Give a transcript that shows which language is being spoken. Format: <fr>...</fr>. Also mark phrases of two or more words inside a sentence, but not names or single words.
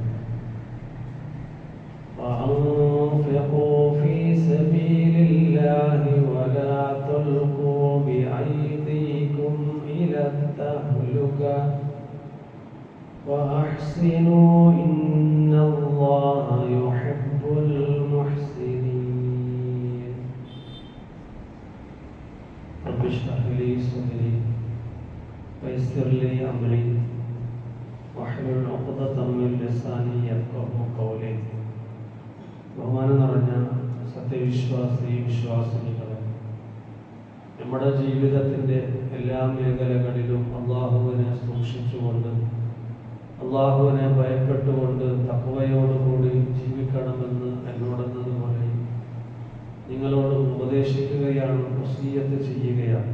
<ar>وأنفقوا في سبيل الله ولا تلقوا بأيديكم إلى التهلكة وأحسنوا إن الله يحب المحسنين رب اشرح لي صدري ويسر لي أمري واحلل عقدة من لساني يفقهوا قولي</ar> <ml>ബഹുമാനം നിറഞ്ഞ വിശ്വാസിനികളെ, നമ്മുടെ ജീവിതത്തിൻ്റെ എല്ലാ മേഖലകളിലും അള്ളാഹുവിനെ സൂക്ഷിച്ചുകൊണ്ട് അള്ളാഹുവിനെ ഭയപ്പെട്ടുകൊണ്ട് തഖ്വയോടുകൂടി ജീവിക്കണമെന്ന് എന്നോടെന്നതുപോലെ നിങ്ങളോട് ഉപദേശിക്കുകയാണ്, വസിയ്യത്ത് ചെയ്യുകയാണ്.</ml>